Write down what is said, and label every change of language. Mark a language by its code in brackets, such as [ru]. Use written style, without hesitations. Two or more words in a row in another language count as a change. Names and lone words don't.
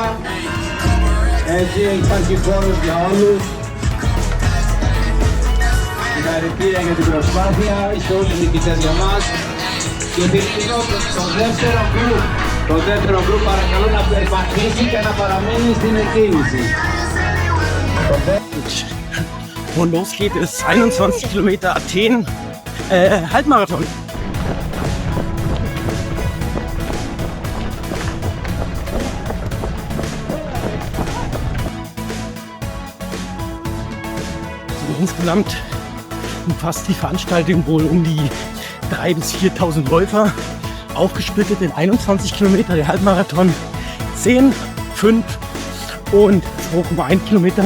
[el] Έτσι υπάρχει χώρος για όλους. Συγχαρητήρια για την προσπάθεια, είστε όλοι νικητές για μας. Και θυμίζω το δεύτερο γκρουπ. Το δεύτερο γκρουπ παρακαλώ να περπατήσει και να παραμένει στην εκκίνηση. [de] Und los geht es, 21 Kilometer Athen, Halbmarathon. Insgesamt umfasst die Veranstaltung wohl um die 3.000 bis 4.000 Läufer, aufgesplittet in 21 Kilometer der Halbmarathon, 10, 5 und 2,1 Kilometer.